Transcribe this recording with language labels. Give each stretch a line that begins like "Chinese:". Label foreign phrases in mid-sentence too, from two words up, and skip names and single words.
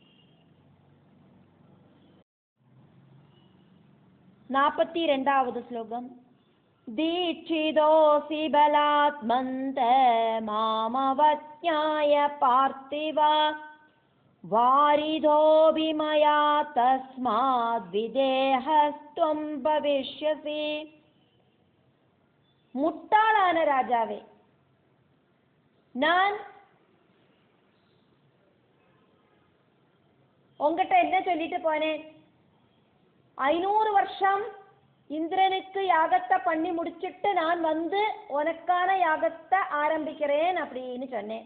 Tamil: 42வது ஸ்லோகம்.
Sanskrit: दीक्षितोऽसि बलात्मन्त मामवज्ञाय पार्थिव वारिधोऽपि मया तस्माद् विदेहस्त्वं भविष्यसि.
Tamil: முட்டாளான ராஜாவே, நான் உங்ககிட்ட என்ன சொல்லிட்டு போனேன்? 500 வருஷம் இந்திரனுக்கு யாகத்தை பண்ணி முடிச்சிட்டு நான் வந்து உனக்கான யாகத்தை ஆரம்பிக்கிறேன் அப்படின்னு சொன்னேன்.